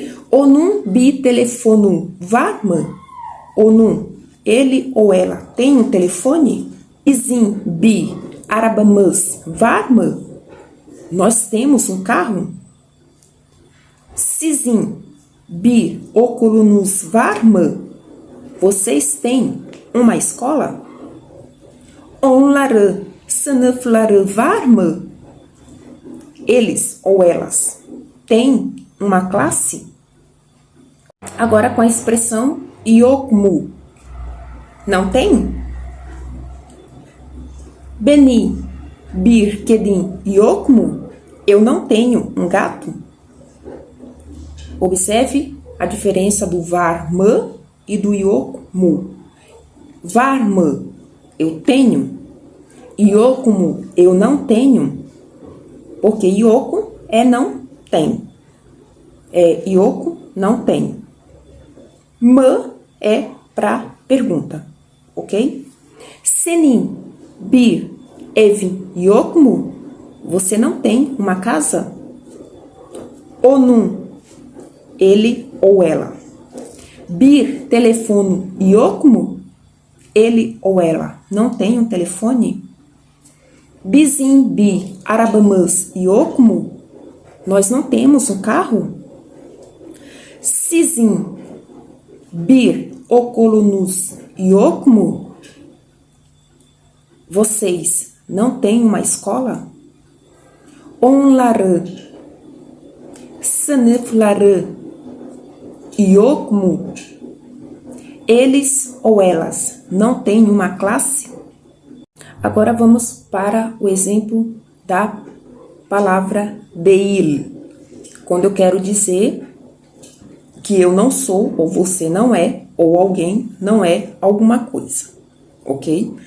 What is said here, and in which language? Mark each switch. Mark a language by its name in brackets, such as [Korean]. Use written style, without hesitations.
[Turkish] Onun bir telefonu var mı? [Portuguese] Onun, ele ou ela tem um telefone? [Turkish] Bizim bir arabamız var mı? [Portuguese] Nós temos um carro? [Turkish] Sizin bir okulunuz var mı? [Portuguese] Vocês têm uma escola? [Turkish] Onları sınıfları var mı? [Portuguese] Eles ou elas têm uma classe? Agora com a expressão yok mu. Não tem? [Turkish] Benim bir kedim yok mu? [Portuguese] Eu não tenho um gato? Observe a diferença do var mı e do yok mu. Var mı, eu tenho. Yok mu, eu não tenho. Porque yok é não tem. Yok não tem. Mı é para pergunta, ok? [Turkish] Senin bir evin yok mu? [Portuguese] Você não tem uma casa? Onun, ele ou ela. [Turkish] Bir telefone yok mu? [Portuguese] Ele ou ela não tem um telefone? [Turkish] Bizim bir arabamız yok mu? [Portuguese] Nós não temos um carro? [Turkish] Sizin bir okulunuz yok mu? [Portuguese] Vocês não têm uma escola? [Turkish] Onları sınıfları yok mu? [Portuguese] Eles ou elas não têm uma classe? Agora vamos para o exemplo da palavra değil. Quando eu quero dizer que eu não sou, ou você não é, ou alguém não é alguma coisa, ok?